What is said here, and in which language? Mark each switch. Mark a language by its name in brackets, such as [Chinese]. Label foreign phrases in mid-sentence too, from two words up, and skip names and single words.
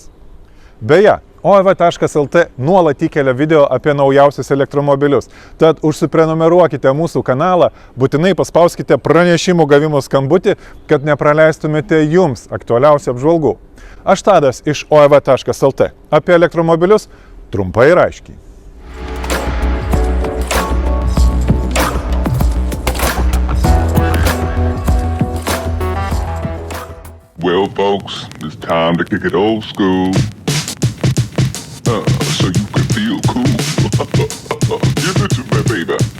[Lithuanian] Beje, OEV.lt nuolat įkelia video apie naujausius elektromobilius, tad užsiprenumeruokite mūsų kanalą, būtinai paspauskite pranešimų gavimo skambutį, kad nepraleistumėte jums aktualiausių apžvalgų. Aš Tadas iš OEV.lt. Apie elektromobilius trumpai ir aiškiai. [English] Well, folks, it's time to kick it old school. So you can feel cool. Give it to me, baby.